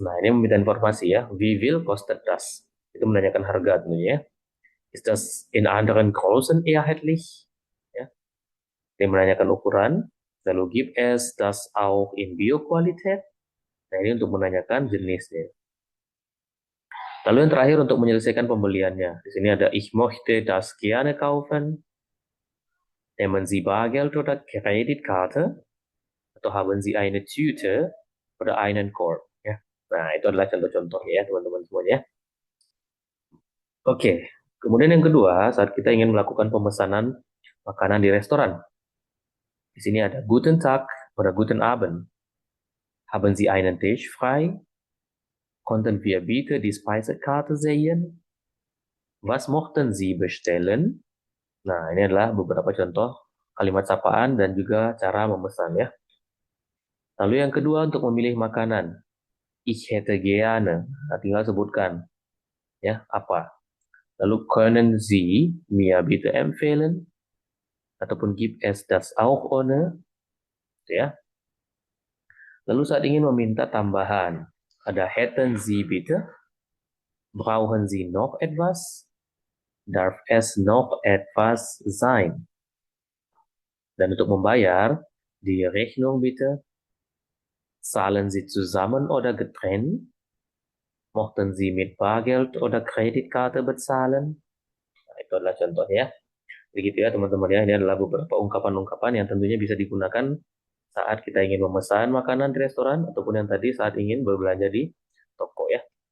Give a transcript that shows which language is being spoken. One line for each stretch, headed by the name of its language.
Indonesian: Nah, ini meminta informasi ya.
German: Wie viel kostet das?
Indonesian: Itu menanyakan harga tentunya ya.
German: Ist das in anderen Größen erhältlich?
Indonesian: Ya. Dia menanyakan ukuran.
German: Lalu gibt es das auch in Bioqualität?
Indonesian: Nah, ini untuk menanyakan jenisnya. Lalu yang terakhir untuk menyelesaikan pembeliannya. Di sini ada
German: ich möchte das gerne kaufen. Nehmen Sie Bargeld oder Kreditkarte? Atau haben Sie eine Tüte oder einen Korb?
Indonesian: Ya. Nah, itu adalah contoh-contoh ya, teman-teman semuanya. Oke, kemudian yang kedua, saat kita ingin melakukan pemesanan makanan di restoran. Di sini ada
German: Guten Tag oder Guten Abend. Haben Sie einen Tisch frei? Konnten wir bitte die Speisekarte sehen? Was mochten Sie bestellen?
Indonesian: Nah, ini adalah beberapa contoh kalimat sapaan dan juga cara memesan ya. Lalu yang kedua untuk memilih makanan.
German: Ich hätte gerne.
Indonesian: Nah, tinggal sebutkan ya apa.
German: Lalu können Sie mir bitte empfehlen? Ataupun gibt es das auch ohne? Ya.
Indonesian: Lalu saat ingin meminta tambahan, ada
German: hätten Sie bitte, brauchen Sie noch etwas, darf es noch etwas sein.
Indonesian: Dan untuk membayar,
German: die Rechnung bitte, zahlen Sie zusammen oder getrennt, mochten Sie mit Bargeld oder Kreditkarte bezahlen.
Indonesian: Nah, itu adalah contohnya. Begitu ya teman-teman ya, ini adalah beberapa ungkapan-ungkapan yang tentunya bisa digunakan saat kita ingin memesan makanan di restoran ataupun yang tadi saat ingin berbelanja di toko ya.